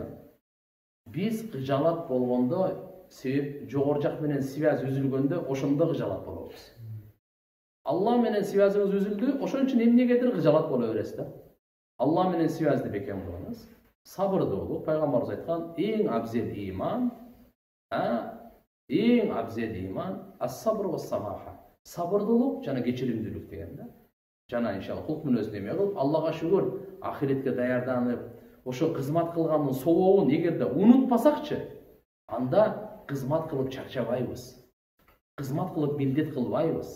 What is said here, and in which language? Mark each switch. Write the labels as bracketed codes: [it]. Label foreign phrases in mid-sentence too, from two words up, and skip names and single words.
[ky] Биз кыжалат болгондо себеп жогору жак менен связь үзүлгөндө ошондо кыжалат болобуз. Алла менен связыңыз үзүлдү, ошон үчүн эмнегедир кыжалат боло бересиз да. Алла менен связьды бекем кылыңыз. Сабырдуулук, пайгамбарыбыз айткан эң абзел иман, эң абзел иман [ar] الصبر والسماحة. [ky] Сабырдуулук жана кечиримдүүлүк деген да. Жана иншалла кулк мүнөзүн эме кылып, Аллага шүгүр, ахиретке даярданып, ошо кызмат кылгандын сообун эгерде унутпасакчы, анда кызмат кылып чарчабайбыз. Кызмат кылып милдет кылбайбыз.